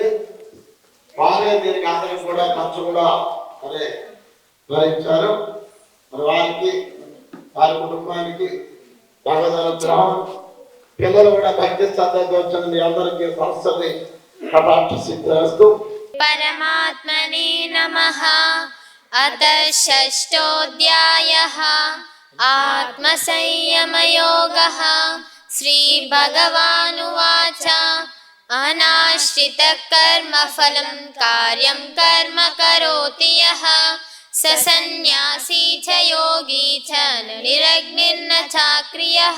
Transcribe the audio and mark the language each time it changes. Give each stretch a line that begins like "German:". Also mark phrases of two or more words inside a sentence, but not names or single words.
Telugu: వారే దీనికి అందరికి కూడా ఖర్చు కూడా మరి భరించారు. మరి వారికి వారి కుటుంబానికి భగవద్ అనుగ్రహం, పిల్లలు కూడా భక్తి శ్రద్ధతో వచ్చిన మీ అందరికీ సరస్వతి కటాక్ష సిద్ధిస్తూ
Sanskrit: परमात्मने नमः। अथ षष्ठोऽध्यायः आत्मसंयमयोगः। श्रीभगवानुवाच अनाश्रितः कर्मफलं कार्यं कर्म करोति यः स सन्न्यासी च योगी च न निरग्निर्न चाक्रियः।